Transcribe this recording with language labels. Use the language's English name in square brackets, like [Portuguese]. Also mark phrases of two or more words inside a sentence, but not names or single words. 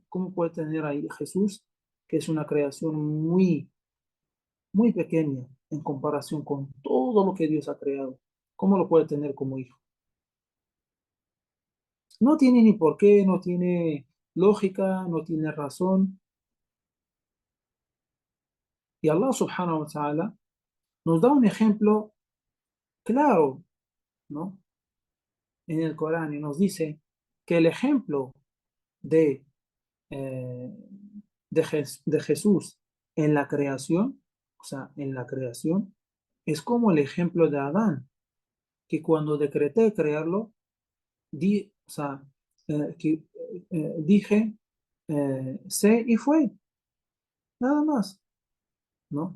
[Spanish] ¿Cómo puede tener ahí Jesús, que es una creación muy, muy pequeña en comparación con todo lo que Dios ha creado? ¿Cómo lo puede tener como hijo? No tiene ni por qué, no tiene lógica, no tiene razón. Y [Arabic] الله سبحانه وتعالى [Spanish] nos da un ejemplo claro, ¿no? En el Corán y nos dice que el ejemplo de, eh, de Jesús en la creación, o sea, en la creación, es como el ejemplo de Adán, que cuando decreté crearlo, o sea, dije, sé y fue, nada más, ¿no?